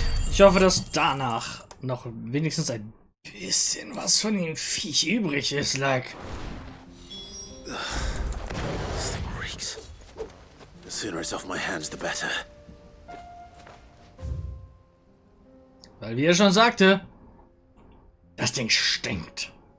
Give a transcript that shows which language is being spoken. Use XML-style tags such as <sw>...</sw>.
<de>Ich hoffe, dass danach noch wenigstens ein bisschen was von dem Viech übrig ist, like.</de> <en>This thing reeks. The sooner it's off my hands, the better.</en> <de>Weil, wie er schon sagte, das Ding stinkt.</de>